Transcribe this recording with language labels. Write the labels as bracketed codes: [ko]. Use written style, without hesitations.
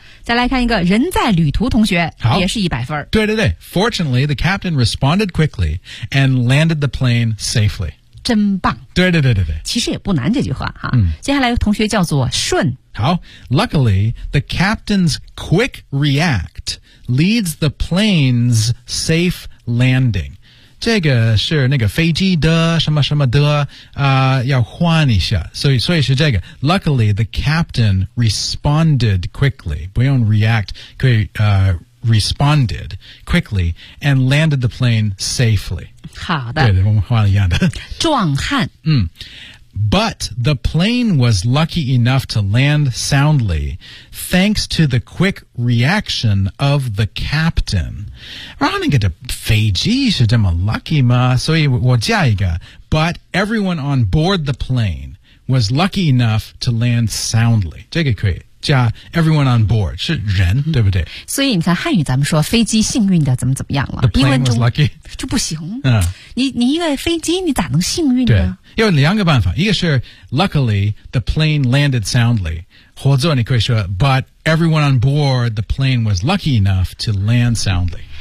[zh] 再来看一个人在旅途同学好也是100分对对对 [en] fortunately the captain responded quickly and landed the plane safely [zh] 真棒对对对对对其实也不难这句话哈、嗯、接下来同学叫做顺好 [en] luckily the captain's quick react leads the plane's safe landing [zh] 这个是那个飞机的什么什么的、要换一下所以是这个 [en] Luckily the captain responded quickly [zh] 不用 [en] react [zh] 可以、 [en] responded quickly and landed the plane safely [zh] 好的对我们换一样的壮汉、 [en] 嗯、But the plane was lucky enough to land soundly thanks to the quick reaction of the captain running into [zh] 飞机是这么 [en] lucky [zh] 吗所以我加一个 [en] But everyone on board the plane was lucky enough to land soundly [zh] 这个可以加 [en] everyone on board [zh] 是人对不对所以你看汉语咱们说飞机幸运的怎么怎么样了 [en] The plane was lucky [zh] 就不行、嗯、你一个飞机你咋能幸运呢对有两个办法一个是 [en] luckily the plane landed soundly [zh] 或者你可以说 [en] But everyone on board the plane was lucky enough to land soundly